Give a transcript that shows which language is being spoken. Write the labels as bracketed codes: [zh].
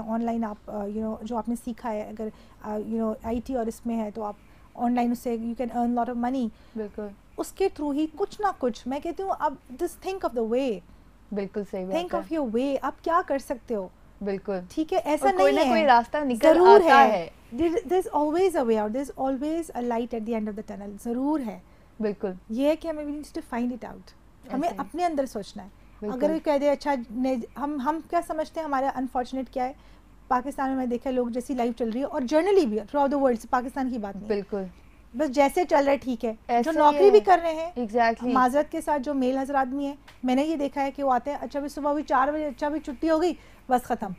[ur] On line آپ جو آپ نے سیکھا ہے, اگر آئی ٹی اور اس میں ہے تو آپ آن لائن اس سے you can earn lot of money. بالکل, اس کے تھرو ہی کچھ نہ کچھ. میں کہتی ہوں اب جسٹ تھنک آف دا وے. بالکل صحیح, تھنک آف یور وے, آپ کیا کر سکتے ہو. بالکل ٹھیک ہے, ایسا نہیں ہے کوئی راستہ نکل آتا ہے. [en] there is always a way out, there is always a light at the end of the tunnel. [ur] ضرور ہے. بالکل, یہ ہے کہ ہمیں we need to find it out. ہمیں اپنے اندر سوچنا ہے. اگر وہ کہہ دے اچھا ہم کیا سمجھتے ہیں ہمارا انفارچونیٹ کیا ہے, پاکستان میں دیکھا لوگ جیسی لائف چل رہی ہے, اور جرنلی بھی through out the world, Pakistan کی بات نہیں. بالکل, بس جیسے چل رہا ہے ٹھیک ہے. جو نوکری بھی کر رہے ہیں معذرت کے ساتھ, جو میل حضرات بھی ہیں, میں نے یہ دیکھا ہے کہ وہ آتے ہیں اچھا بھی صبح بھی 4 بجے, اچھا بھی چھٹی ہو گئی, بس ختم.